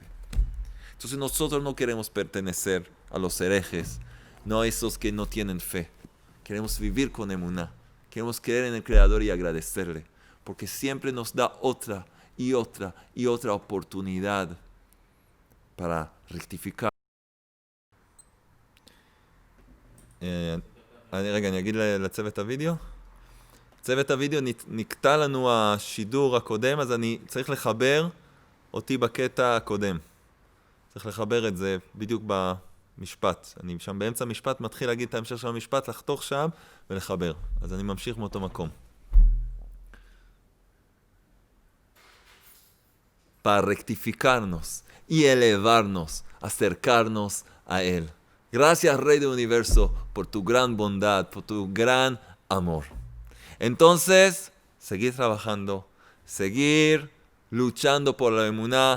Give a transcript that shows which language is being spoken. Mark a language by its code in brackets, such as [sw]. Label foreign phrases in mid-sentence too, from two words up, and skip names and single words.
[es] Entonces nosotros no queremos pertenecer a los herejes, no a esos que no tienen fe. Queremos vivir con emuná. Queremos creer en el Creador y agradecerle, porque siempre nos da otra y otra y otra oportunidad para rectificar. [he] אני אגיד לצוות הוידאו. צוות הוידאו נקטע לנו השידור הקודם, אז אני צריך לחבר אותי בקטע הקודם. צריך לחבר את זה בדיוק במשפט. אני שם באמצע המשפט, מתחיל להגיד את ההמשך של המשפט, לחתוך שם ולחבר. אז אני ממשיך מאותו מקום. [es] Para rectificarnos y elevarnos, acercarnos a Él. Gracias, Rey del Universo, por tu gran bondad, por tu gran amor. Entonces, seguir trabajando, seguir luchando por la emuná.